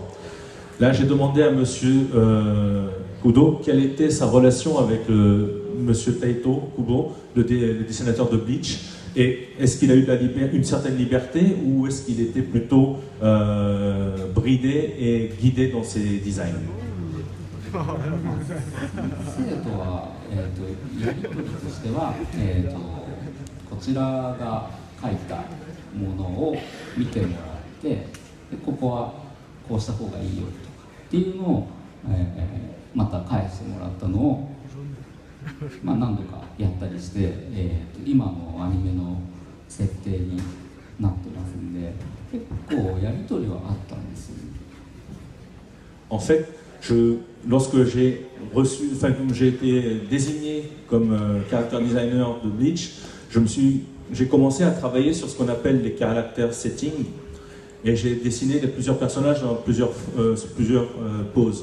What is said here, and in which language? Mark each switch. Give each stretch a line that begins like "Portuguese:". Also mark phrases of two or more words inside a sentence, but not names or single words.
French: Là, j'ai demandé à Monsieur Kudo quelle était sa relation avec Monsieur Taito Kubo, le dessinateur de Bleach, et est-ce qu'il a eu une certaine liberté ou est-ce qu'il était plutôt bridé et guidé dans ses designs?
Japanese: 生徒は、やり取りとしては、こちらが書いたものを見てもらって、でここはこうした方がいいよとかっていうのを、また返してもらったのを、何度かやったりして、今のアニメの設定になってますんで、結構やり取りはあったんですよ。
French: En fait, lorsque j'ai été désigné comme
English: character designer
French: de Bleach, j'ai commencé à travailler sur ce qu'on appelle les caractères setting, et j'ai dessiné plusieurs personnages dans plusieurs poses.